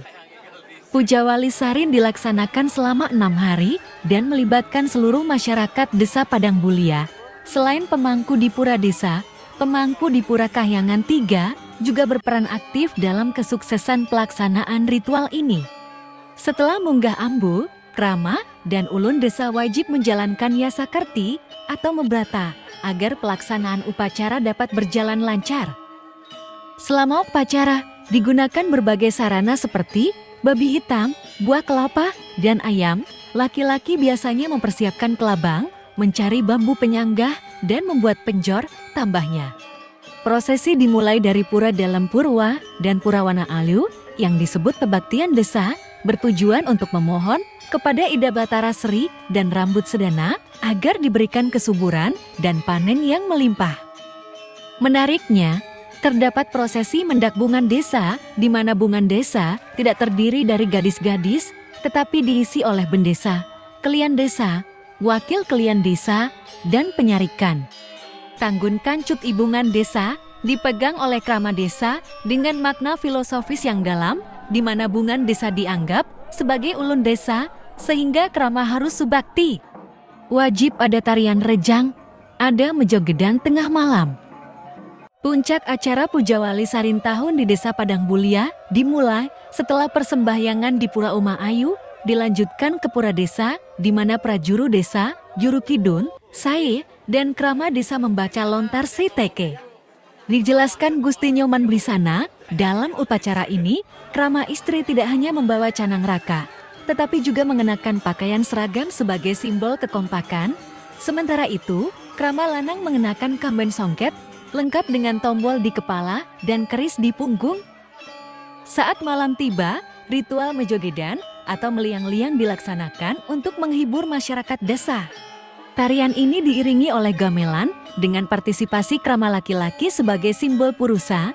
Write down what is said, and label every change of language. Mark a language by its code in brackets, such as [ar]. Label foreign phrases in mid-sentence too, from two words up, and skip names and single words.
[id] Pujawali Sarin dilaksanakan selama 6 hari dan melibatkan seluruh masyarakat Desa Padang Bulia. Selain pemangku di Pura Desa, pemangku di Pura Kahyangan 3 juga berperan aktif dalam kesuksesan pelaksanaan ritual ini. Setelah munggah ambu, krama, dan ulun desa wajib menjalankan yasakerti atau membrata agar pelaksanaan upacara dapat berjalan lancar. Selama upacara, digunakan berbagai sarana seperti babi hitam, buah kelapa, dan ayam. Laki-laki biasanya mempersiapkan kelabang, mencari bambu penyanggah, dan membuat penjor, tambahnya. Prosesi dimulai dari Pura Dalam Purwa dan Pura Wana Alu yang disebut kebaktian desa, bertujuan untuk memohon kepada Ida Batara Sri dan Rambut Sedana agar diberikan kesuburan dan panen yang melimpah. Menariknya, terdapat prosesi mendak bungan desa, di mana bungan desa tidak terdiri dari gadis-gadis, tetapi diisi oleh bendesa, kelian desa, wakil kelian desa, dan penyarikan. Tanggun Kancut Ibungan Desa dipegang oleh krama desa dengan makna filosofis yang dalam, di mana bungan desa dianggap sebagai ulun desa, sehingga krama harus subakti. Wajib ada tarian rejang, ada mejogedan tengah malam. Puncak acara Pujawali Sarin Tahun di Desa Padang Bulia dimulai setelah persembahyangan di Pura Uma Ayu, dilanjutkan ke Pura Desa, di mana prajuru desa, juru kidun, sae, dan krama desa membaca lontar seiteke. Dijelaskan Gusti Nyoman Bisana, dalam upacara ini, krama istri tidak hanya membawa canang raka, tetapi juga mengenakan pakaian seragam sebagai simbol kekompakan. Sementara itu, krama lanang mengenakan kamben songket, lengkap dengan tombol di kepala dan keris di punggung. Saat malam tiba, ritual mejogedan atau meliang-liang dilaksanakan untuk menghibur masyarakat desa. Tarian ini diiringi oleh gamelan dengan partisipasi krama laki-laki sebagai simbol purusa.